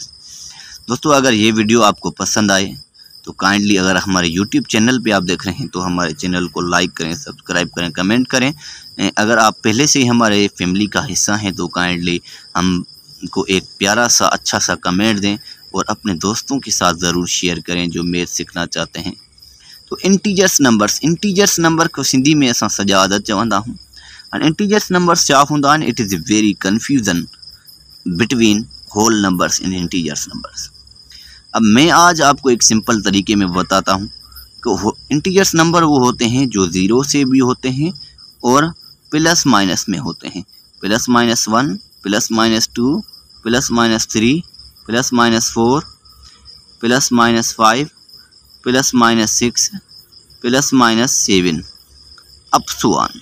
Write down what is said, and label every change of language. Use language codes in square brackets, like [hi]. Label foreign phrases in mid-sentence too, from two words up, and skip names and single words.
[hi] दोस्तों अगर ये वीडियो आपको पसंद आए तो काइंडली, अगर हमारे YouTube चैनल पे आप देख रहे हैं तो हमारे चैनल को लाइक करें, सब्सक्राइब करें, कमेंट करें। अगर आप पहले से ही हमारे फैमिली का हिस्सा हैं तो काइंडली हमको एक प्यारा सा अच्छा सा कमेंट दें और अपने दोस्तों के साथ ज़रूर शेयर करें जो मैथ सीखना चाहते हैं। तो इंटीजर्स नंबर को सिंधी में [sd] असां सॼा आदत चवंदा हूँ। [en] and integers numbers [sd] छा हूंदा आहिनि, [en] It is very confusion between whole numbers in integers numbers. [hi] अब मैं आज आपको एक सिंपल तरीके में बताता हूँ कि इंटीजर्स नंबर वो होते हैं जो 0 से भी होते हैं और प्लस माइनस में होते हैं। [en] +-1, +-2, +-3, +-4, +-5, +-6, +-7 up so on.